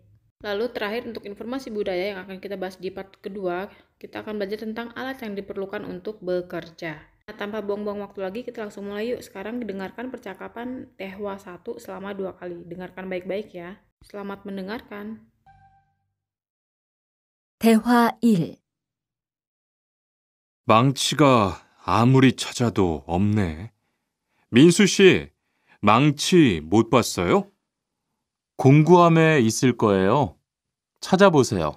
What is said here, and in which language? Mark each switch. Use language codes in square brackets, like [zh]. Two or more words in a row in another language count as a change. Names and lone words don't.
[id] Lalu terakhir untuk informasi budaya yang akan kita bahas di part kedua, kita akan belajar tentang alat yang diperlukan untuk bekerja. Nah, tanpa buang-buang waktu lagi, kita langsung mulai yuk. Sekarang dengarkan percakapan Tehwa 1 selama 2 kali. Dengarkan baik-baik ya. Selamat mendengarkan. [ko] 대화 1. 망치가 아무리 찾아도 없네. 민수 씨, 망치 못 봤어요? 공구함에 있을 거예요. 찾아보세요.